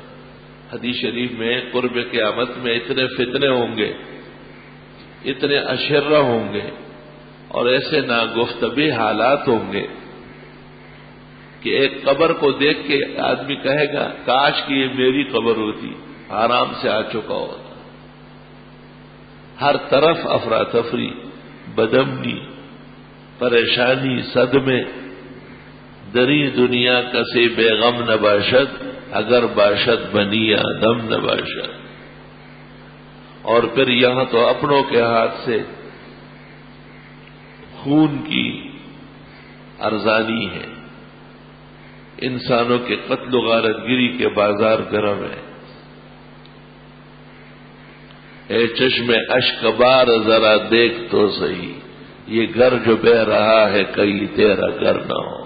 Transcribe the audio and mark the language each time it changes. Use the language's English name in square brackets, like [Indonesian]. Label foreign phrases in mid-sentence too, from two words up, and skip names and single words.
[Urdu] حدیث شریف میں قرب قیامت میں اتنے فتنے ہوں گے، اتنے اشرہ ہوں گے اور ایسے ناگفتبی حالات ہوں گے کہ ایک قبر کو دیکھ کے آدمی کہے گا کاش کہ یہ میری قبر ہوتی، آرام سے آ چکا ہوتا. ہر طرف افراتفری، بدامنی، پریشانی، صدمے. [Persian] دری دنیا کسی بے غم نہ باشد، اگر باشد بنی آدم نہ باشد. [Urdu] اور پھر یہاں تو اپنوں کے ہاتھ سے خون کی ارزانی ہے، انسانوں کے قتل و غارت گری کے بازار گرم ہے. اے چشم اشک بار ذرا دیکھ تو صحیح، یہ گھر جو بہ رہا ہے کہیں تیرا گھر نہ ہو.